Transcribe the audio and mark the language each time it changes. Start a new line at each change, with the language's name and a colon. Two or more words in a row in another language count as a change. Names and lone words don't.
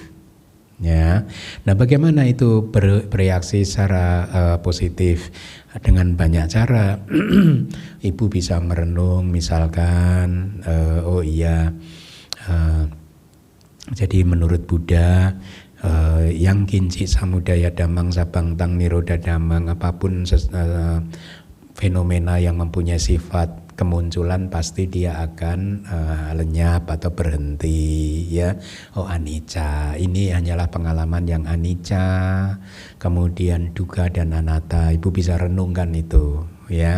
Indonesian: Ya, nah bagaimana itu bereaksi secara positif? Dengan banyak cara. Ibu bisa merenung, misalkan, oh iya, jadi menurut Buddha,
Pali: yang kinci samudaya damang sabang tang niroda damang,
Indonesian: apapun fenomena yang mempunyai sifat kemunculan pasti dia akan lenyap atau berhenti, ya. Oh, anicca, ini hanyalah pengalaman yang anicca. Kemudian dukkha dan anatta, Ibu bisa renungkan itu, ya.